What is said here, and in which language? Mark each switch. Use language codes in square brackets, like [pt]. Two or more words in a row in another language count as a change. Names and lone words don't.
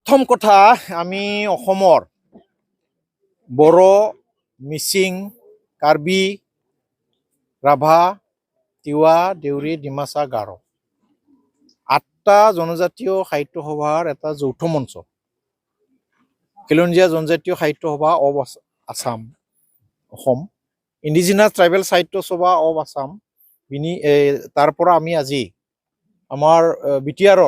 [as] প্ৰথম কথা আমি অসমৰ বড়ো মিচিং কাৰ্বি ৰাভা তিৱা দেউৰী ডিমাছা গাৰো 8টা জনজাতীয় সাহিত্য সভাৰ এটা যৌথ মঞ্চ খিলঞ্জীয়া জনজাতীয় সাহিত্য সভা অফ আসাম অসম ইন্ডিজিনাস ট্ৰাইবেল সাহিত্য সভা অফ আসাম বিনি তাৰ পৰা আমি আজি আমাৰ বিটিআৰৰ